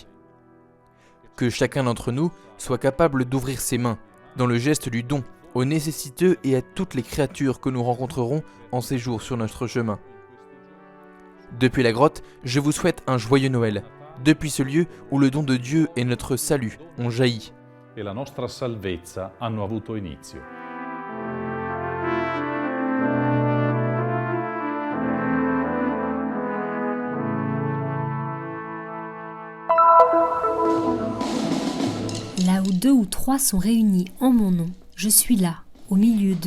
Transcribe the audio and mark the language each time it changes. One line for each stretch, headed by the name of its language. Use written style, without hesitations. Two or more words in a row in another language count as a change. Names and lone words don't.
French: Que chacun d'entre nous soit capable d'ouvrir ses mains, dans le geste du don, aux nécessiteux et à toutes les créatures que nous rencontrerons en séjour sur notre chemin. Depuis la grotte, je vous souhaite un joyeux Noël, depuis ce lieu où le don de Dieu et notre salut ont jailli.
Italian: E la nostra salvezza hanno avuto inizio.
French: Là où 2 ou 3 sont réunis en mon nom, je suis là, au milieu d'eux.